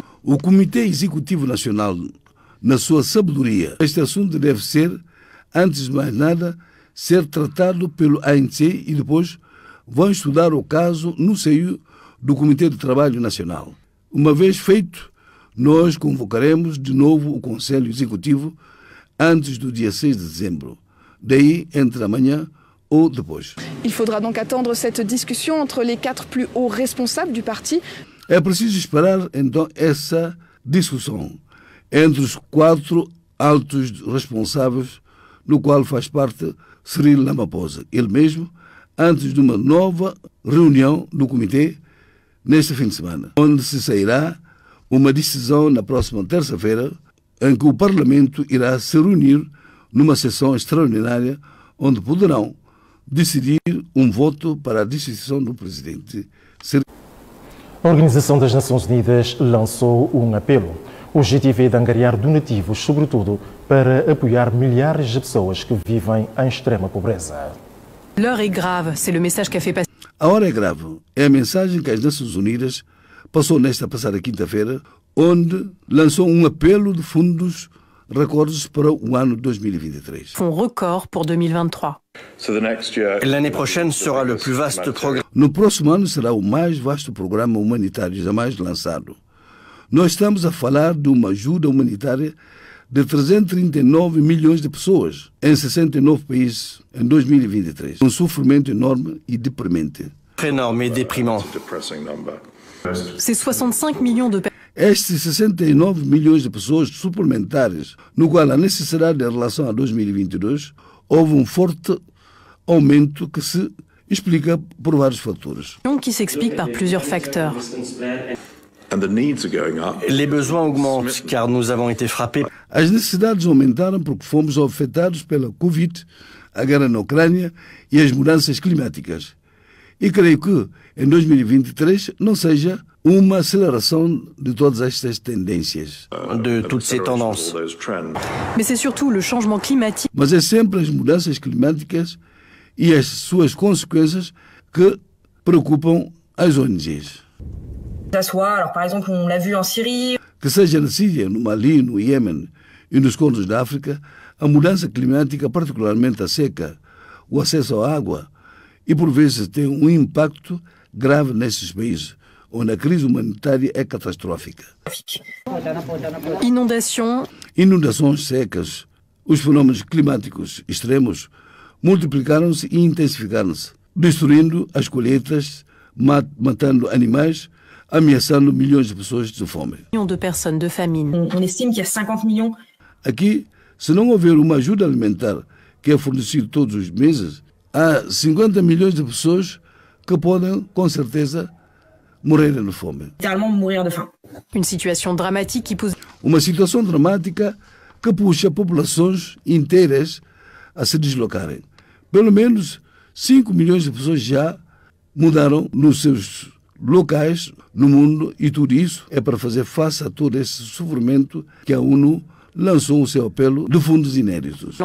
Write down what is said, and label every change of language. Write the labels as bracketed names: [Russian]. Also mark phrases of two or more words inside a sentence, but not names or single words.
[Portuguese] O Comitê Executivo Nacional, na sua sabedoria, este assunto deve ser, antes de mais nada, ser tratado pelo ANC e depois vão estudar o caso no seio do Comitê de Trabalho Nacional. Uma vez feito, nós convocaremos de novo o Conselho Executivo antes do dia 6 de dezembro. Daí, entre amanhã ou depois. [French] Il faudra donc attendre cette discussion entre les 4 plus hauts responsables du parti. [Portuguese] É preciso esperar, então, essa discussão entre os 4 altos responsáveis, no qual faz parte Cyril Ramaphosa, ele mesmo, antes de uma nova reunião do comitê neste fim de semana, onde se sairá uma decisão na próxima terça-feira, em que o Parlamento irá se reunir numa sessão extraordinária onde poderão decidir um voto para a destituição do presidente. A Organização das Nações Unidas lançou um apelo. O objetivo é de angariar donativos, sobretudo para apoiar milhares de pessoas que vivem em extrema pobreza. [French] L'heure est grave, c'est le message qu'a fait passer. [Portuguese] A hora é grave. É a mensagem que as Nações Unidas passou nesta passada quinta-feira, onde lançou um apelo de fundos recordes para o ano 2023. [French] Fonds record pour 2023. L'année prochaine sera le plus vaste programme. [Portuguese] No próximo ano será o mais vasto programa humanitário jamais lançado. Nós estamos a falar de uma ajuda humanitária de 339 milhões de pessoas em 69 países em 2023. Um sofrimento enorme e deprimente. [French] Énorme et déprimant. C'est 65 millions de personnes. [Portuguese] Estes 69 milhões de pessoas suplementares, no qual a necessidade em relação a 2022, houve um forte aumento que se explica por vários fatores. [French] Qui s'explique par plusieurs facteurs. Les besoins augmentent car nous avons été frappés. [Portuguese] As necessidades aumentaram porque fomos afetados pela Covid, a guerra na Ucrânia e as mudanças climáticas. E creio que em 2023 não seja uma aceleração de todas estas tendências. [French] De toutes ces tendances. Mais c'est surtout le changement climatique. [Portuguese] Mas é sempre as mudanças climáticas e as suas consequências que preocupam as ONGs. [French] Alors, par exemple, on l'a vu en Syrie. [Portuguese] Que seja na Síria, no Mali, no Iêmen e nos contos da África, a mudança climática, particularmente a seca, o acesso à água, e por vezes tem um impacto grave nesses países, onde a crise humanitária é catastrófica. Inundações secas, os fenômenos climáticos extremos multiplicaram-se e intensificaram-se, destruindo as colheitas, matando animais, ameaçando milhões de pessoas de fome. [French] On estime qu'il y a 50 millions. [Portuguese] Aqui, se não houver uma ajuda alimentar que é fornecida todos os meses, há 50 milhões de pessoas que podem, com certeza, morrerem de fome. [French] Littéralement mourir de faim. [Portuguese] Uma situação dramática que puxa populações inteiras a se deslocarem. Pelo menos 5 milhões de pessoas já mudaram nos seus locais no mundo e tudo isso é para fazer face a todo esse sofrimento que a ONU lançou o seu apelo de fundos inéditos.